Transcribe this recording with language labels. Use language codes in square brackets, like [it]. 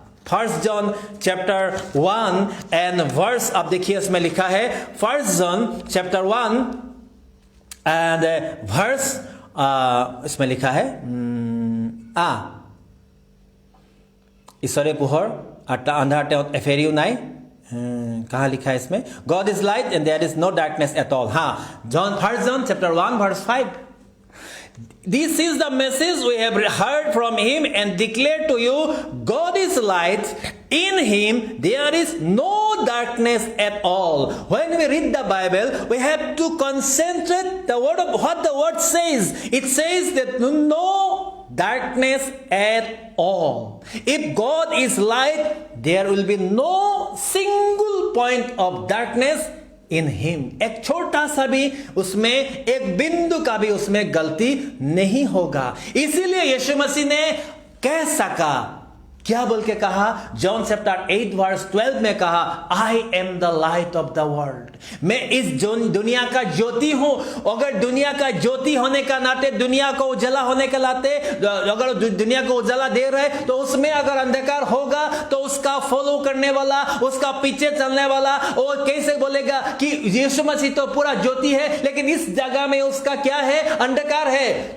[en] 1 John chapter 1 and verse, [hi] आप देखिए इसमें लिखा है 1 John chapter 1 and verse, इसमें लिखा है ईश्वरे पोहर अंधार एफेरियो नाई, कहाँ लिखा है इसमें? [en] God is light and there is no darkness at all. हाँ, 1 John chapter 1 verse 5. This is the message we have heard from him and declared to you. God is light. In him there is no darkness at all. When we read the Bible, we have to concentrate the word of what the word says. It says that no darkness at all. If God is light, there will be no single point of darkness in him. [hi] एक छोटा सा भी उसमें, एक बिंदु का भी उसमें गलती नहीं होगा। इसीलिए यीशु मसीह ने कह सका, क्या बोल के कहा? जॉन चैप्टर 8 वर्स 12 में कहा, [en] I am the light of the world. [hi] मैं इस दुनिया का ज्योति हूं। अगर दुनिया का ज्योति होने का नाते, दुनिया को उजाला होने के नाते, अगर दुनिया को उजाला दे रहे तो उसमें अगर अंधकार होगा तो उसका फॉलो करने वाला, उसका पीछे चलने वाला, वो कैसे बोलेगा कि यीशु मसीह तो पूरा ज्योति है लेकिन इस जगह में उसका क्या है? अंधकार है।